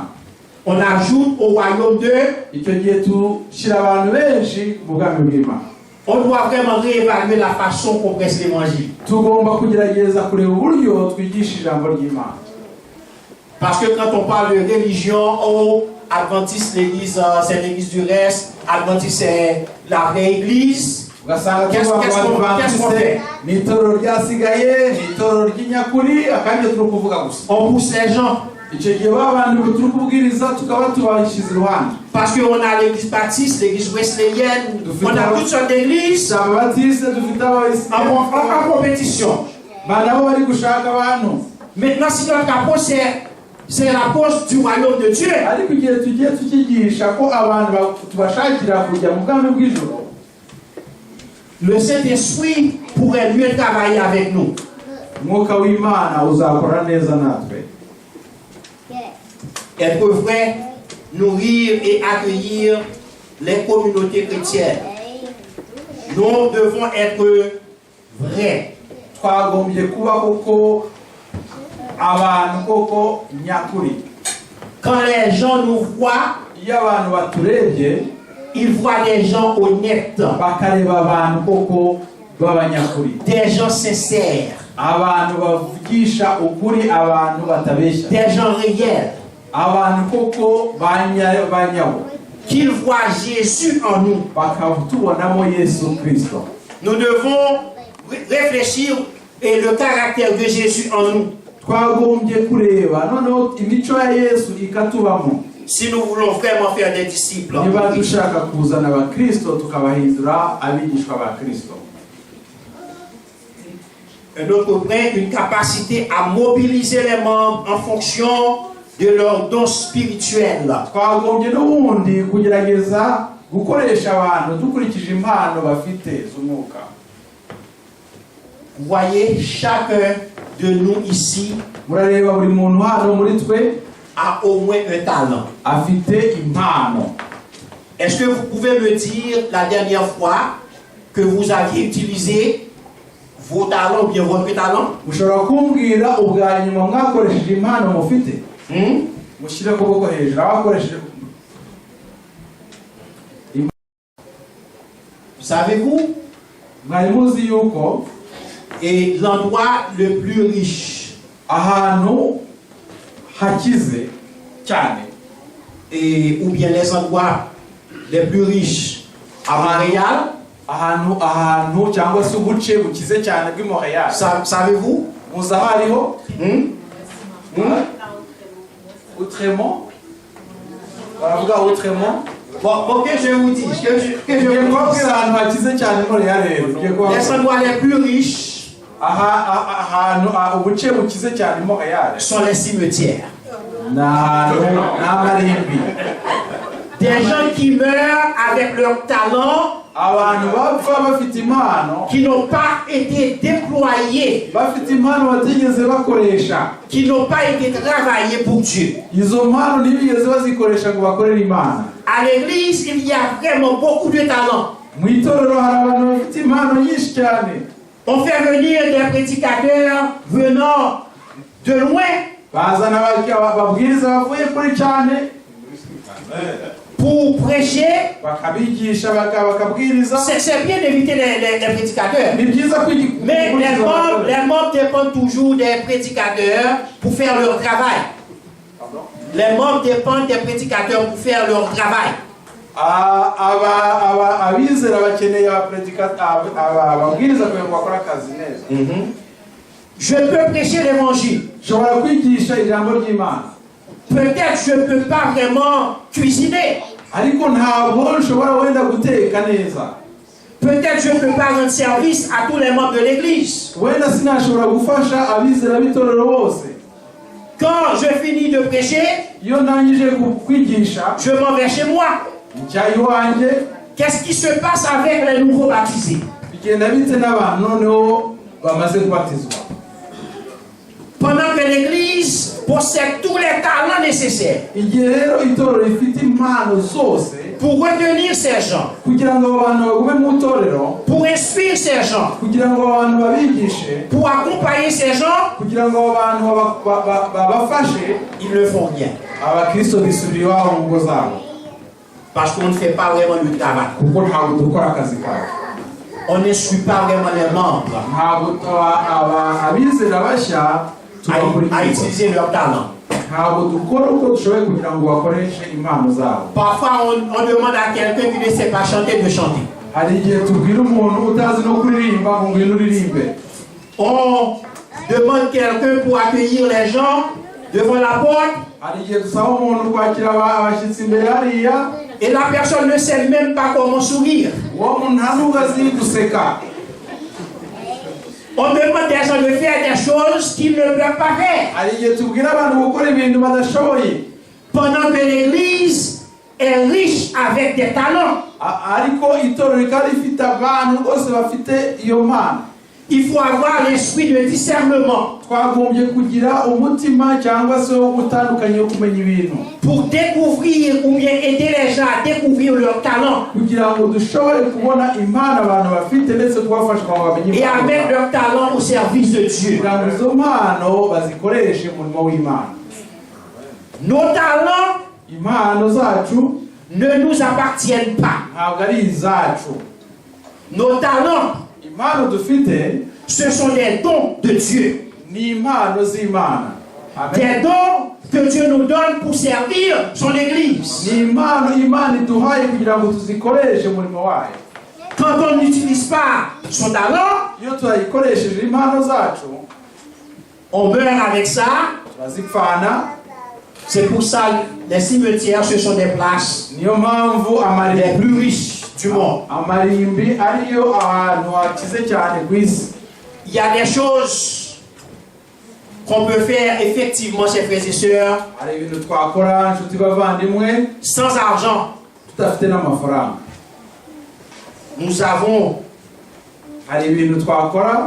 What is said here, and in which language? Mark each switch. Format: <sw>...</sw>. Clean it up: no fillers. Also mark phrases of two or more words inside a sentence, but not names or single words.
<fr>on ajoute au royaume de.</fr> <rw>Icyo gihe tushyira abantu benshi mu bwami bw'Imana.</rw> <fr>On doit vraiment réévaluer la façon qu'on presse l'évangile.</fr> <rw>Tugomba kugerageza kureba uburyo twigisha ijambo ry'Imana.</rw> <fr>Parce que quand on parle de religion, Adventiste, l'église, c'est l'église du reste, Adventiste, c'est la vraie église.</fr> <rw>Ugasanga</rw> <fr>Qu'est-ce qu'on fait?</fr> <rw>ni itorero ryasigaye, ni itorero ry'inyakuri, akandi turi kuvuga gusa.</rw> <fr>On pousse les gens.</fr> <rw>Icyo gihe abantu turi kubwiriza tukaba tubashyize iruhande.</rw> <fr>Parce qu'on a l'église baptiste, l'église wesleyenne, on a toutes sortes d'églises</fr> <rw>Ababatiste dufite</rw> <fr>en compétition.</fr> <rw>nabo bari gushaka abantu.</rw> <fr>Maintenant, si notre approche, c'est l'approche du royaume de Dieu,</fr> <rw>Ariko igihe tugiye tukigisha ko abantu tubashakira kujya mu bwami bw'ijuru,</rw> <fr>le Saint-Esprit pourrait mieux travailler avec nous.</fr> <rw>Umwuka w'Imana uzakora neza natwe.</rw> <fr>Elle devrait nourrir et accueillir les communautés chrétiennes. Nous devons être vrais.</fr> <rw>Twagombye kuba koko abantu koko nyakuri.</rw> <fr>Quand les gens nous voient,</fr> <rw>Iyo abantu baturebye</rw> <fr>ils voient des gens honnêtes,</fr> <rw>bakareba abantu koko b'abanyakuri,</rw> <fr>des gens sincères,</fr> <rw>abantu bavugisha ukuri, abantu batabeshya,</rw> <fr>des gens réels.</fr> <rw>abantu koko banyawo.</rw> <fr>qu'ils voient Jésus en nous.</fr> <rw>bakatubonamo Yesu Kristo.</rw> <fr>Nous devons réfléchir et le caractère de Jésus en nous.</fr> <rw>Twagombye kureba noneho imico ya Yesu ikatubamo.</rw> <fr>Si nous voulons vraiment faire des disciples.</fr> <rw>Niba dushaka kuzana abakristo tukabahindura abigishwa ba Kristo.</rw> <fr>Un autre point, une capacité à mobiliser les membres en fonction de leurs dons spirituels.</fr> <rw>Twagombye n'ubundi kugerageza gukoresha abantu dukurikije impano bafite z'umwuka.</rw> <fr>Vous voyez, chacun de nous ici</fr> <rw>Murareba buri muntu hano muri twe</rw> <fr>a au moins un talent.</fr> <rw>afite impano.</rw> <fr>Est-ce que vous pouvez me dire la dernière fois que vous aviez utilisé vos talents ou bien votre talent?</fr> <rw>Mushobora kumbwira ubwa nyuma mwakoresheje impano mufite? Mushyire ukuboko hejuru abakoresheje.</rw> <fr>Savez-vous?</fr> <rw>Mwari muzi yuko</rw> <fr>Et l'endroit le plus riche</fr> <rw>ahantu hakize cyane</rw> <fr>et ou bien les endroits les plus riches à Montréal,</fr> <rw>ahantu cyangwa se ubuce bukize cyane bw'i Montréal.</rw> <fr>Savez-vous?</fr> <rw>Muzi aho ariho? Outremont? Baravuga Outremont?</rw> <fr>Bon, que je vous dis, que je vous dis.</fr> <rw>ahantu hakize cyane Montréal rero.</rw> <fr>Les endroits les plus riches</fr> <rw>ubuce bukize cyane Montréal</rw> <fr>sont les cimetières.</fr> <rw>n'amarimbi.</rw> <fr>Des gens qui meurent avec leur talent,</fr> <rw>abantu bapfa bafite impano,</rw> <fr>qui n'ont pas été déployés,</fr> <rw>bafite impano batigeze bakoresha,</rw> <fr>qui n'ont pas été travaillés pour Dieu.</fr> <rw>izo mpano ntibigeze bazikoresha ngo bakorere Imana.</rw> <fr>À l'église, il y a vraiment beaucoup de talents.</fr> <rw>Mu itorero hari abantu bafite impano nyinshi cyane.</rw> <fr>On fait venir des prédicateurs venant de loin</fr> <rw>bazana babwiriza bavuye kuri cyane</rw> <fr>pour prêcher.</fr> <rw>bakabigisha bakabwiriza.</rw> <fr>C'est bien d'éviter les prédicateurs.</fr> <rw>Ni byiza</rw> <fr>Mais les membres dépendent toujours des prédicateurs pour faire leur travail. Les membres dépendent des prédicateurs pour faire leur travail.</fr> <rw>abizera bakeneye ababwiriza kugira ngo bakore akazi neza.</rw> <fr>Je peux prêcher l'évangile.</fr> <rw>Nshobora kwigisha ijambo ry'Imana.</rw> <fr>Peut-être je ne peux pas vraiment cuisiner.</fr> <rw>Ariko ntabwo nshobora wenda guteka neza.</rw> <fr>Peut-être je ne peux pas rendre service à tous les membres de l'église.</fr> <rw>Wenda sinashobora gufasha abizera b'itorero bose.</rw> <fr>Quand je finis de prêcher,</fr> <rw>iyo ndangije kwigisha,</rw> <fr>je m'en vais chez moi.</fr> <rw>njya iwanjye.</rw> <fr>Qu'est-ce qui se passe avec les nouveaux baptisés?</fr> <rw>Bigenda bite n'abantu noneho bamaze kubatizwa.</rw> <fr>Pendant que l'église possède tous les talents nécessaires</fr> <rw>igihe rero itorero rifite impano zose</rw> <fr>pour retenir ces gens,</fr> <rw>kugira ngo abantu bagume mu itorero,</rw> <fr>pour inspirer ces gens,</fr> <rw>kugira ngo abantu babigishe,</rw> <fr>pour accompagner ces gens,</fr> <rw>kugira ngo abantu babafashe,</rw> <fr>ils ne font rien.</fr> <rw>abakristo bisubira iwabo mu ngo zabo.</rw> <fr>Parce qu'on ne fait pas vraiment le travail.</fr> <rw>Kuko ntabwo dukora akazi kawe.</rw> <fr>On ne suit pas vraiment les membres</fr> <rw>Ntabwo abizera bashya</rw> <fr>à utiliser leur talent.</fr> <rw>ntabwo dukora uko dushoboye kugira ngo bakoreshe impano zabo.</rw> <fr>Parfois on demande à quelqu'un qui ne sait pas chanter de chanter.</fr> <rw>Hari igihe tubwira umuntu utazi no kuririmba ngo ngwino uririmbe.</rw> <fr>On demande quelqu'un pour accueillir les gens devant la porte.</fr> <rw>Hari igihe dusaba umuntu kwakira abashyitsi imbere hariya,</rw> <fr>et la personne ne sait même pas comment sourire.</fr> <rw>uwo muntu nta nubwo azi guseka.</rw> <fr>On demande des gens de faire des choses qu'ils ne peuvent pas faire.</fr> <rw>Hari igihe tubwira abantu gukora ibintu badashoboye.</rw> <fr>Pendant que l'église est riche avec des talents,</fr> <rw>ariko itorero rikaba rifite abantu bose bafite iyo mpano.</rw> <fr>Il faut avoir l'esprit de discernement.</fr> <rw>Twagombye kugira umutima cyangwa se wo gutandukanya kumenya ibintu.</rw> <fr>Pour découvrir ou bien aider les gens à découvrir leur talent.</fr> <rw>Kugira ngo dushobore kubona impano abantu bafite ndetse twafasha ngo bamenye.</rw> <fr>Et à mettre leur talent au service de Dieu.</fr> <rw>Kugira ngo izo mpano bazikoreshe mu murimo w'Imana.</rw> <fr>Nos talents,</fr> <rw>impano zacu,</rw> <fr>ne nous appartiennent pas.</fr> <rw>Ntabwo ari izacu.</rw> <fr>Nos talents,</fr> <rw>impano dufite,</rw> <fr>ce sont des dons de Dieu.</fr> <rw>Ni impano z'Imana.</rw> <fr>des dons que Dieu nous donne pour servir son Église.</fr> <rw>ni impano Imana iduhaye kugira ngo tuzikoreshe umurimo wayo.</rw> <fr>Quand on n'utilise pas son talent,</fr> <rw>Iyo tutayikoresheje impano zacu</rw> <fr>on meurt avec ça.</fr> <rw>turazipfana.</rw> <fr>C'est pour ça que les cimetières, ce sont des places</fr> <rw>Niyo mpamvu</rw> <fr>les plus riches du monde.</fr> <rw>amarimbi ariyo ahantu hakize cyane ku isi.</rw> <fr>Il y a des choses qu'on peut faire effectivement, chers frères et sœurs,</fr> <rw>Hari ibintu twakora nshuti bavandimwe</rw> <fr>sans argent.</fr> <rw>tudafite n'amafaranga.</rw> <fr>Nous avons</fr> <rw>Hari ibintu twakora</rw>